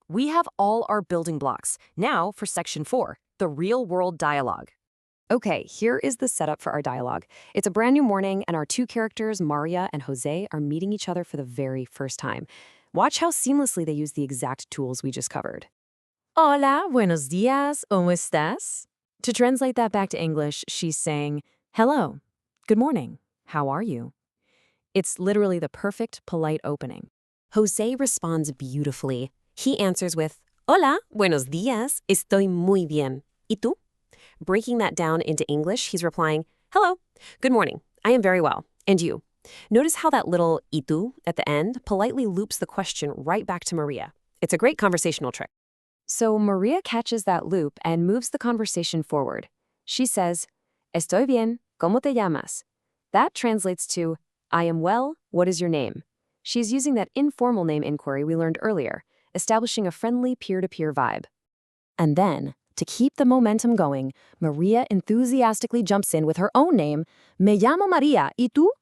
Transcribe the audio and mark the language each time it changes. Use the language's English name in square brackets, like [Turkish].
[English] We have all our building blocks. Now for section 4, the real-world dialogue. Okay, here is the setup for our dialogue. It's a brand new morning, and our 2 characters, Maria and Jose, are meeting each other for the very first time. Watch how seamlessly they use the exact tools we just covered. [Spanish] Hola, buenos días, ¿cómo estás? [English] To translate that back to English, she's saying, hello, good morning, how are you? It's literally the perfect, polite opening. Jose responds beautifully. He answers with, [Spanish] hola, buenos días, estoy muy bien. ¿Y tú? [English] Breaking that down into English, he's replying, hello, good morning, I am very well, and you? Notice how that little [Spanish] ¿y tú [English] at the end politely loops the question right back to Maria. It's a great conversational trick. So Maria catches that loop and moves the conversation forward. She says, [Spanish] estoy bien, ¿cómo te llamas? [English] That translates to, I am well, what is your name? She's using that informal name inquiry we learned earlier, establishing a friendly peer-to-peer vibe. And then, To keep the momentum going, Maria enthusiastically jumps in with her own name, [Spanish] Me llamo Maria, ¿y tú?